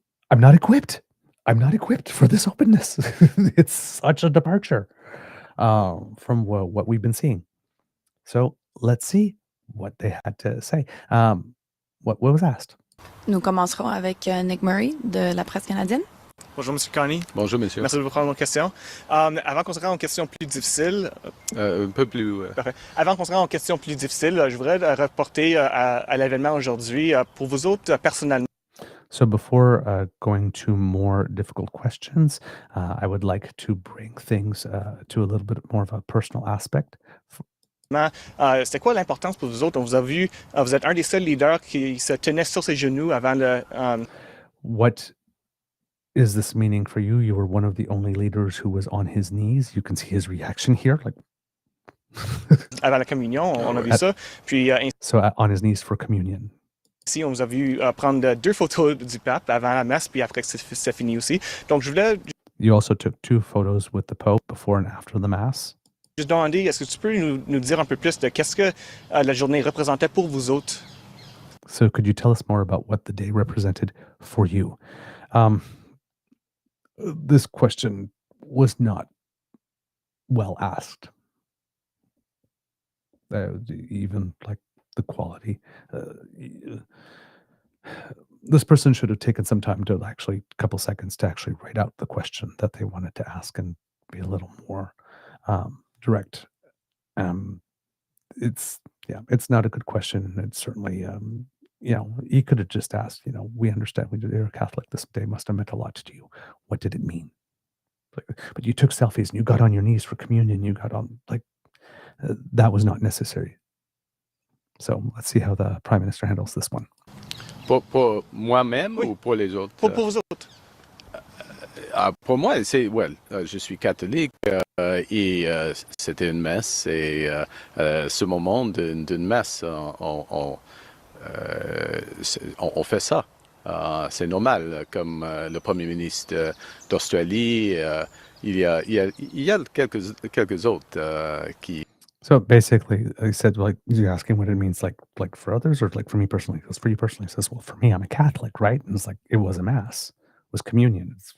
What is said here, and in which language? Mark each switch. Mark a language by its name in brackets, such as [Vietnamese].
[English] I'm not equipped. I'm not equipped for this openness. It's such a departure from what we've been seeing. So let's see what they had to say. What was asked? [French] Nous commencerons avec Nick Murray de la presse canadienne. Bonjour, M. Carney. Bonjour, monsieur. Merci de prendre nos questions. Avant qu'on se rende aux questions plus difficiles... Un peu plus... Parfait. Avant qu'on se rende aux questions plus difficiles, je voudrais reporter à l'événement aujourd'hui. Pour vous autres, personnellement... [English] So before going to more difficult questions, I would like to bring things to a little bit more of a personal aspect. [French] C'était quoi l'importance pour vous autres? On vous a vu, vous êtes un des seuls leaders qui se tenait sur ses genoux avant le... [English] What is this meaning for you? You were one of the only leaders who was on his knees. You can see his reaction here. Like [French] avant la communion, on a vu ça. Puis, [English] so on his knees for communion. [French] Ici, on vous a vu prendre 2 photos du pape avant la messe, puis après que c'est fini aussi. Donc, je voulais... [English] You also took 2 photos with the Pope before and after the Mass. [French] Juste demander, est-ce que tu peux nous dire un peu plus de qu'est-ce que la journée représentait pour vous autres? [English] So could you tell us more about what the day represented for you? This question was not well asked. Even like the quality. This person should have taken some time to actually, a couple seconds to actually write out the question that they wanted to ask and be a little more direct. It's not a good question. It's certainly, he could have just asked, we understand you're a Catholic. This day must have meant a lot to you. What did it mean? But you took selfies and you got on your knees for communion. You got on, that was not necessary. So let's see how the Prime Minister handles this one. [French] Pour moi-même ou pour les autres? Pour vous autres. Pour moi, je suis catholique et c'était une messe et ce moment d'une messe, on fait ça. C'est normal, comme le Premier ministre d'Australie, il y a quelques autres qui... [English] So basically, I said, you're asking what it means, like for others, or like for me personally? He goes, for you personally. He says, well, for me, I'm a Catholic, right? And it's like, it was a mass, it was communion.